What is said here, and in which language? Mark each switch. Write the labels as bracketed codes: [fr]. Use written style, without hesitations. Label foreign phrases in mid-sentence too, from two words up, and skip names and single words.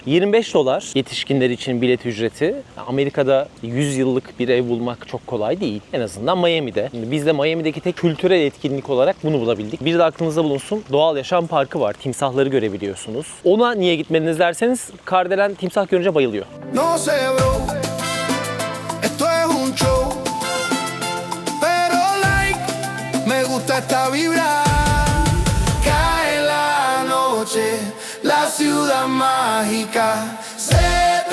[tr] $25 yetişkinler için bilet ücreti. Amerika'da 100 yıllık bir ev bulmak çok kolay değil. En azından Miami'de. Şimdi biz de Miami'deki tek kültürel etkinlik olarak bunu bulabildik. Bir de aklınızda bulunsun, doğal yaşam parkı var. Timsahları görebiliyorsunuz. Ona niye gitmediniz derseniz Kardelen timsah görünce bayılıyor. [es] No sé, bro, esto es un show, pero like, hasta vibrar. Cae la noche, la ciudad mágica.